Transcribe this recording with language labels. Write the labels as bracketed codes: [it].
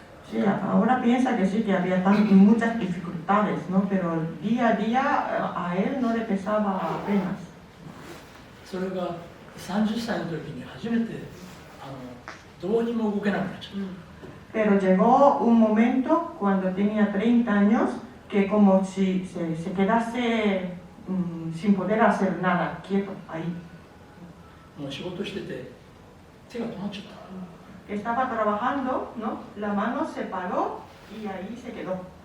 [es] Sí, ahora piensa que sí, que había muchas dificultades, ¿no? Pero día a día a él no le pesaba apenas. [ja] それが30歳の時に初めてどうにも動けなくなっちゃった。 [es] Pero llegó un momento cuando tenía 30 años que como si se quedase sin poder hacer nada, quieto ahí. [ja] もう仕事してて手が止まっちゃった。 [es] Estaba trabajando, ¿no? La mano se paró y ahí se quedó.